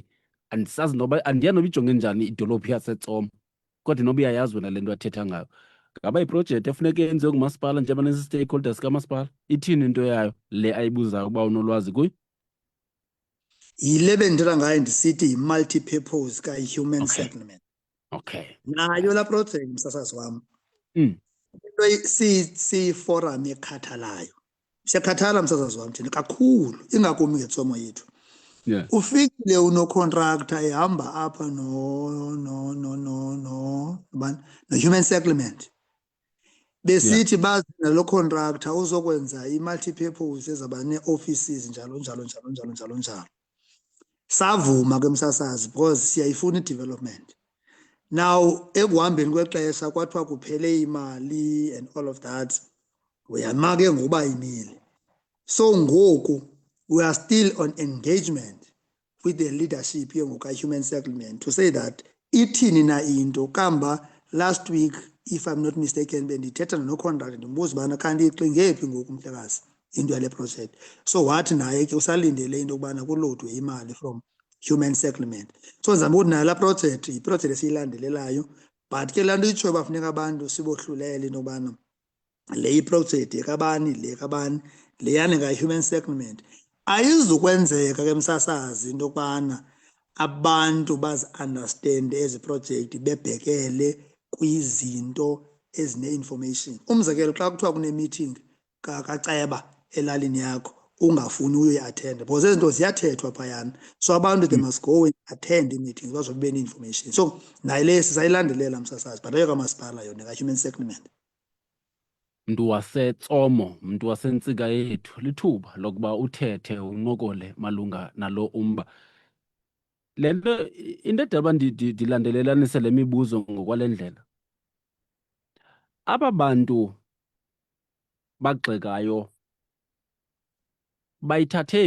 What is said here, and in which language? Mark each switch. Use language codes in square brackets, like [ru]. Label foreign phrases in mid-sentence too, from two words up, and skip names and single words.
[xh] Andisazi noba andiyazi noba ijonge njani idolophu yaseTsomo, kodwa noba uyayazi wena le nto athetha ngayo. Ngaba iprojekthi efuneke yenziwe ngumasipala njengoba nesi-stakeholders kamasipala, ithini into yayo le ayibuzayo ukuba unolwazi kuyo? Yile bendithetha ngayo ndisithi yi-multi-purpose ka-human [en] Okay. settlement. Okay. [xh] Nayo la project msasazi wam into siyiforum ekhathalayo. Siyakhathala msasazi wam thina kakhulu, ingakumbi ngetsomo yethu. [en] Yeah. [xh] Ufikile unocontractor ehamba apha no-human settlement. Besithi bazi nalo contractor uzokwenza i-multi-purpose ezaba nee-offices njalo njalo njalo njalo njalo njalo. Savuma ke msasazi because siyayifuna i-development. Now ekuhambeni kwexesha kwathiwa kuphele imali [en] and all of that, [xh] uyama ke ngoba imile. So ngoku [en] we are still on engagement with the leadership here [xh] ngoka-human settlement [en] to say that [xh] ithini na into kamba [en] last week if I'm not mistaken [xh] bendithetha nocontractor ndimbuza ubana kanti ixinge phi ngoku Mhlekazi into yale project. So wathi naye ke usalindele into yokubana kulodwe imali [en] from human settlement. [xh] So ndizama ukuthi nayo la project yiproject esiyilandelelayo, but ke laa nto itsho bafuneka abantu sibohlulele into yokubana le iproject yekabani le kabani leyane ka-human settlement ayizukwenzeka ke msasazi into yokubana abantu bazi-understand ezi project bebhekele kwizinto ezine-information. Umzekelo xa kuthiwa kune-meeting kaceba elalini yakho ungafuni uyoyi-attenda because ezi zinto ziyathethwa phayana, so abantu [en] they must go and attend [xh] i-meetings bazobe bene-information. So nayo le sisayilandelela msasazi, but ayo kamasipala yona ka-human settlement. Mntu waseTsomo, mntu wasentsika yethu, lithuba lokuba uthethe uncokole malunga nalo umba. Le nto into edala uba ndilandelelanise le mibuzo ngokwale ndlela aba bantu bagxekayo bayithathe